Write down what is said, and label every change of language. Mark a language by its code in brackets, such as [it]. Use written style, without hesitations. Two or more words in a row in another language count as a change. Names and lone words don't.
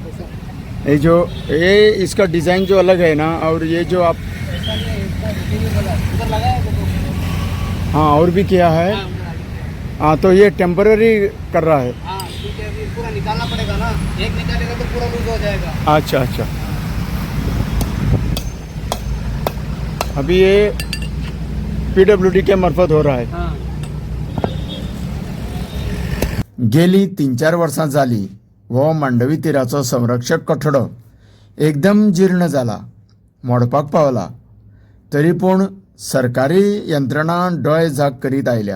[hi] ये इसका डिज़ाइन जो अलग है ना, और ये जो आप हाँ और भी किया है। हाँ, तो ये टेम्पररी कर रहा है। पूरा निकालना पड़ेगा ना, एक निकालेगा तो पूरा लूज हो जाएगा। अच्छा अच्छा, अभी ये PWD के मार्फत हो रहा है। [kok] गेली 3-4 वर्सां जाली वो मांडवी तीराचो संरक्षक कठडो एकदम जीर्ण जाला, मोडपाक पावला। तरी पूण सरकारी यंत्रणा डोळे झाक करीत आयल्या।